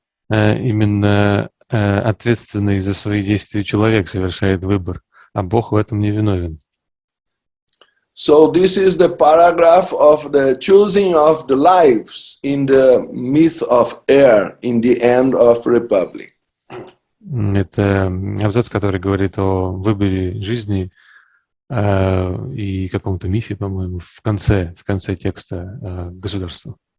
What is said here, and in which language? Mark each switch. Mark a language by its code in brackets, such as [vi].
[ru] Именно ответственный за свои действия человек совершает выбор, а Бог в этом не виновен. [en] So this is the paragraph of the choosing of the lives in the myth of air in the end of Republic. [ru] Это абзац, который говорит о выборе жизни и каком-то мифе, по-моему, в конце текста государства.